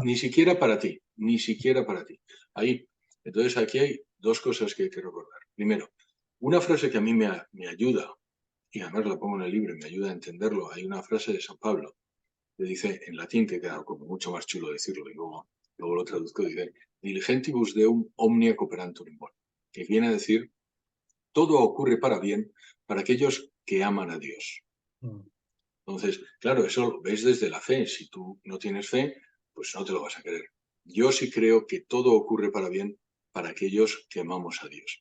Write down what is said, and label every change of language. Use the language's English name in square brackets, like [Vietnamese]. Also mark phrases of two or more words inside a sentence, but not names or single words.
[Spanish] Ni siquiera para ti, ni siquiera para ti. Entonces, aquí hay dos cosas que hay que recordar. Primero, una frase que a mí me ayuda, y además la pongo en el libro y me ayuda a entenderlo. Hay una frase de San Pablo que dice en latín, que queda como mucho más chulo decirlo, y luego lo traduzco, dice, [Latin] diligentibus deum omnia cooperantur in bone, [Spanish] que viene a decir, todo ocurre para bien para aquellos que aman a Dios. Entonces, claro, eso lo ves desde la fe. Si tú no tienes fe, pues no te lo vas a creer. Yo sí creo que todo ocurre para bien para aquellos que amamos a Dios.